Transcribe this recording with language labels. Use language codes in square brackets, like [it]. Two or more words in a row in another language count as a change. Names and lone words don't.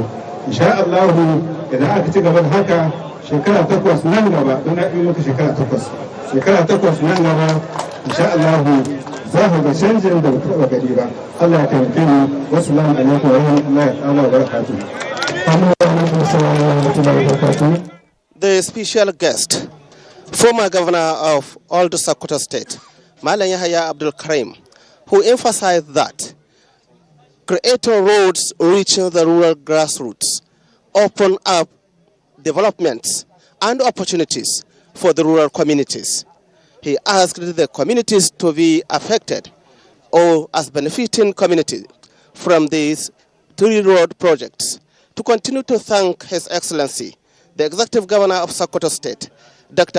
[ar] إن شاء الله [ha] idan aka ci gaba da haka shekara 8 nan gaba, don na yi maka shekara 8. Shekara 8 nan gaba [ar] إن شاء الله [ha] za ku ga canjin da ba taɓa gari ba. Allah ya taimake mu. [ar] والسلام عليكم ورحمة الله وبركاته. [en] The special guest, former governor of Old Sokoto State, Malam Yahaya Abdul Karim, who emphasized that creating roads reaching the rural grassroots open up developments and opportunities for the rural communities. He asked the communities to be affected or as benefiting communities from these 3 road projects to continue to thank His Excellency, the Executive Governor of Sokoto State, Dr.